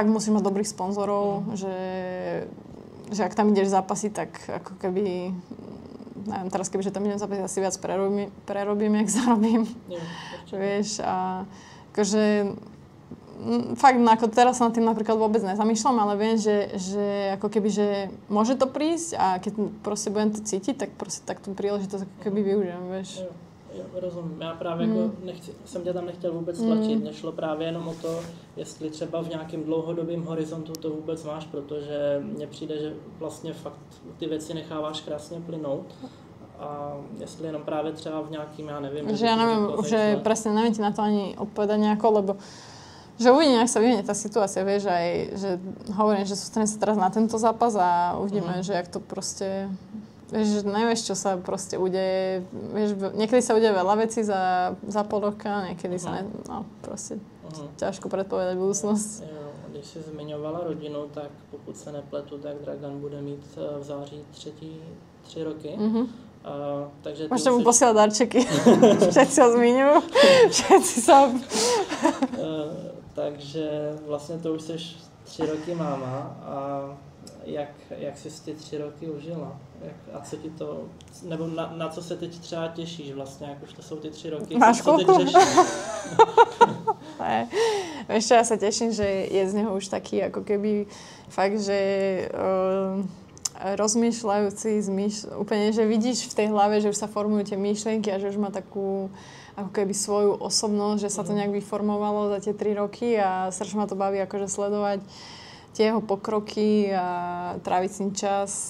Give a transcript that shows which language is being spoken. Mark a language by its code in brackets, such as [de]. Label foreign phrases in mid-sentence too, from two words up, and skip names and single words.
[sk] musíš mať dobrých sponzorov, že ak tam ideš zápasiť, tak ako keby, neviem, teraz kebyže tam idem zápasiť, asi viac prerobím, jak zarobím, vieš, a akože fakt, no, ako teraz sa nad tým napríklad vôbec nezamýšľam, ale viem, že ako keby, že môže to prísť a keď proste budem to cítiť, tak proste tak tú príležitosť ako keby využijem, vieš. [cs] Jo, rozumím. Já právě jako jsem tě tam nechtěl vůbec tlačit, nešlo právě jenom o to, jestli třeba v nějakém dlouhodobém horizontu to vůbec máš, protože mně přijde, že vlastně fakt ty věci necháváš krásně plynout. A jestli jenom právě třeba v nějakým, já nevím... [sk] Že ja neviem, že presne neviem ti na to ani odpovedať nejako, lebo že uvidím, ak sa vyvinie tá situácia, vieš, aj, že hovorím, že sústredím sa teraz na tento zápas a uvidíme, že jak to proste... Vieš, nevieš, čo sa proste udeje. Vieš, niekedy sa udeje veľa vecí za pol roka, niekedy sa no, proste ťažko predpovedať budúcnosť. [cs] Jo, když jsi zmiňovala rodinu, tak pokud se nepletu, tak Dragan bude mít v září 3 roky. [sk] Takže môžete mu posielať darčeky. Všetci ho zmiňujú. Všetci sa... [cs] Takže vlastně to už jsi 3 roky máma a jak jsi ty 3 roky užila? A co ti to, nebo na co se teď třeba těšíš vlastně, jak už to jsou ty 3 roky? Máš co teď řešíš? [sk] Vieš čo, ja sa teším, že je z neho už taký ako keby fakt, že rozmýšľajúci, úplne, že vidíš v tej hlave, že už sa formujú tie myšlienky a že už má takú ako keby svoju osobnosť, že sa to nejak vyformovalo za tie 3 roky a strašne ma to baví akože sledovať tie jeho pokroky a tráviť s ním čas.